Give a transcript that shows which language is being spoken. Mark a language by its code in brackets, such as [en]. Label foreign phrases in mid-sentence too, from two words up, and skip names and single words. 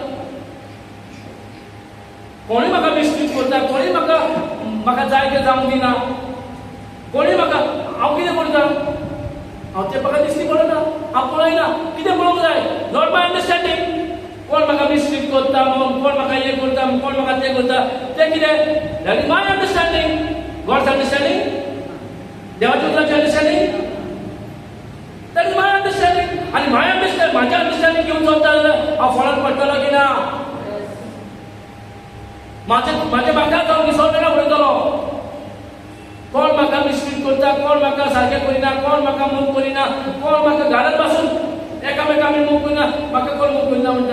[kok] कोणी म्हाका मिसट्रीट करता, कोणी म्हाका जाय तें जावंक दिना, कोणी म्हाका हांव कितें करता हांव तें म्हाका दिसती पडना. हांव पळयना. कितें पळोवंक जाय? [en] not my understanding. [kok] कोण म्हाका मिसट्रीट करता, कोण म्हाका हें करता, कोण म्हाका तें करता, तें कितें? [en] That is my understanding. God's understanding? [kok] देवाच्या उतराची अंडरस्टँडिंग? [en] That is my understanding. [kok] आणि माझ्या अंडरस्टँडिंग घेऊन चलता जाल्यार हांव फळाक पडटलो की ना? माझे म्हाका जावन विसरलेला उडयतलो. कोण म्हाका मिसट्रीट करता, कोण म्हाका सारकें करिना, कोण म्हाका मूव करिना, कोण म्हाका घरांत पासून एकामेकांक मूव करिना, म्हाका कोण मूव करिना म्हणटा.